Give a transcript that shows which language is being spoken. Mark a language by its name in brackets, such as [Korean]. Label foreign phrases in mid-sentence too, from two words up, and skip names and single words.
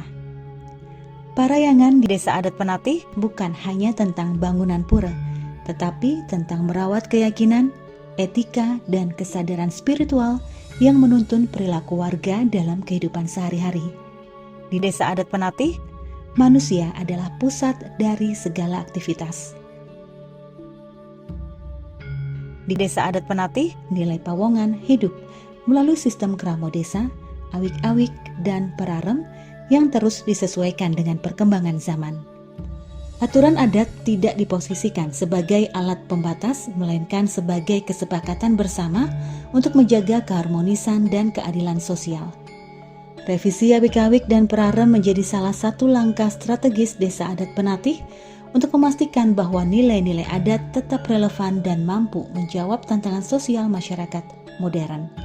[Indonesian] Parayangan di Desa Adat Penatih bukan hanya tentang bangunan pura, tetapi tentang merawat keyakinan, etika, dan kesadaran spiritual yang menuntun perilaku warga dalam kehidupan sehari-hari. Di Desa Adat Penatih, manusia adalah pusat dari segala aktivitas. Di Desa Adat Penatih, nilai pawongan hidup melalui sistem kramo desa, awik-awik, dan perarem yang terus disesuaikan dengan perkembangan zaman. Aturan adat tidak diposisikan sebagai alat pembatas, melainkan sebagai kesepakatan bersama untuk menjaga keharmonisan dan keadilan sosial. Revisi awik-awik dan perarem menjadi salah satu langkah strategis Desa Adat Penatih untuk memastikan bahwa nilai-nilai adat tetap relevan dan mampu menjawab tantangan sosial masyarakat modern.